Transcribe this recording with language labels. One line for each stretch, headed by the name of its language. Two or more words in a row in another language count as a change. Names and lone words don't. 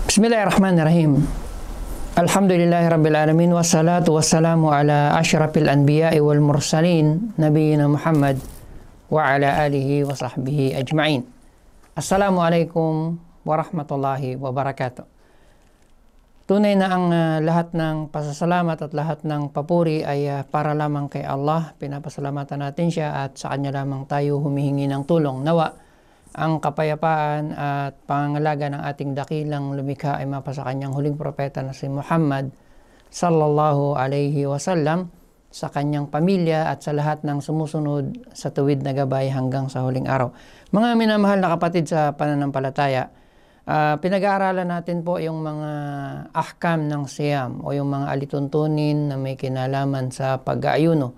Arabic: بسم الله الرحمن الرحيم الحمد لله رب العالمين. والصلاة والسلام على أشرف الأنبياء والمرسلين نبينا محمد وعلى آله وصحبه أجمعين. السلام عليكم ورحمة الله وبركاته.
Filipino: Tunay na ang lahat ng pasasalamat at lahat ng papuri ay para lamang kay Allah. Pinapasalamatan natin siya at sa Kanya lamang tayo humihingi ng tulong. Nawa ang kapayapaan at pangangalaga ng ating dakilang lumikha ay mapa sa kanyang huling propeta na si Muhammad
Arabic: صلى الله عليه وسلم,
Filipino: sa kanyang pamilya at sa lahat ng sumusunod sa tuwid na gabay hanggang sa huling araw. Mga minamahal na kapatid sa pananampalataya, pinag-aaralan natin po yung mga ahkam ng siyam o yung mga alituntunin na may kinalaman sa pag-aayuno.